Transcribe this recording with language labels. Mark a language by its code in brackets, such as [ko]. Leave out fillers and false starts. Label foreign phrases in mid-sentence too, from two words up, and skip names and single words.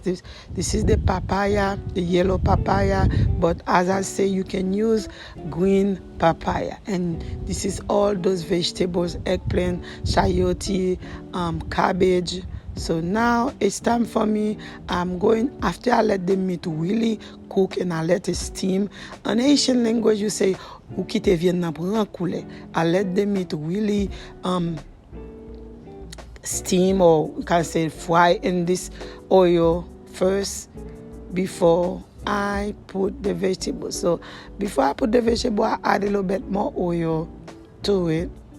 [en] This is the papaya, the yellow papaya, but as I say, you can use green papaya. And this is all those vegetables: eggplant, chayote, cabbage. So now it's time for me. I'm going, after I let the meat really cook and I let it steam. In Haitian language, you say, [ht] ou ki te vien nan pran koule. [en] I let the meat really steam, or you can say fry in this oil first before I put the vegetables. So before I put the vegetable, I add a little bit more oil to it.